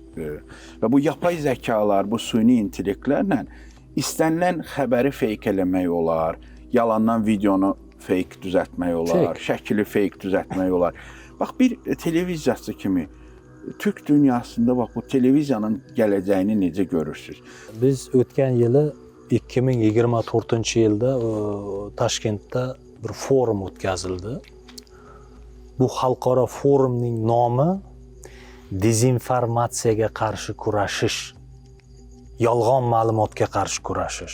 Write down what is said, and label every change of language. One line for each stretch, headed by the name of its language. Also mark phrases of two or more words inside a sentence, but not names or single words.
Azerbaijani: Və bu yapay zəkalar, bu süni intellektlərlə istənilən xəbəri fake eləmək olar, yalandan videonu fake düzəltmək olar, şəkili fake düzəltmək olar. Bax, bir televiziyaçı kimi Türk dünyasında bax, bu televiziyanın gələcəyini necə görürsünüz? Biz ötən yılı
Uzbek: 2024 yılda Toshkentda bir forum o'tkazildi. Bu xalqaro forumning nomi dezinformatsiyaga qarshi kurashish, yolg'on ma'lumotga qarshi kurashish.